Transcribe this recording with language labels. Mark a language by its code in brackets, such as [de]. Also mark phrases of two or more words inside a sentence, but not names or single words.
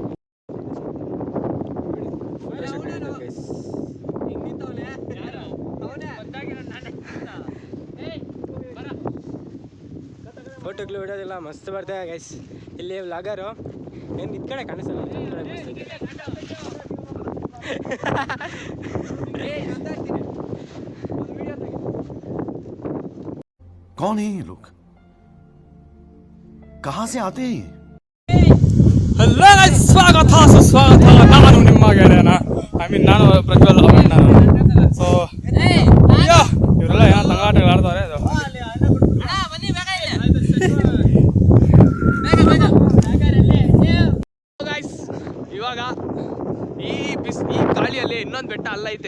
[kn] ಫೋಟೋಗಳು ಬಿಡೋದಿಲ್ಲ, ಮಸ್ತ್ ಬರ್ತಾರೆ ಗೈಸ್. ಇಲ್ಲಿ ವ್ಲಾಗರು ಏನು ಇದ್ ಕಡೆ ಕಾಣಿಸಲ್ಲ, ಮಸ್ತ್ ಐತೆ. [hi] कौन है ये लोग? कहां से आते हैं? [kn] ಹಲೋ ಸ್ವಾಗತ ಸುಸ್ವಾಗತ. ನಾನು ನಿಮ್ಮ ಗೆಳೆಯನ ನಾನು ಪ್ರಜ್ವಲ್ ಅವಣ್ಣ. ಸೊ ಇವರೆಲ್ಲ ಏನೋ ತಂಗಾಟಗಳು ಆಡ್ತಾರೆ. ಇವಾಗ ಈ ಗಾಳಿಯಲ್ಲಿ ಇನ್ನೊಂದು ಬೆಟ್ಟ ಅಲ್ಲೈತೆ.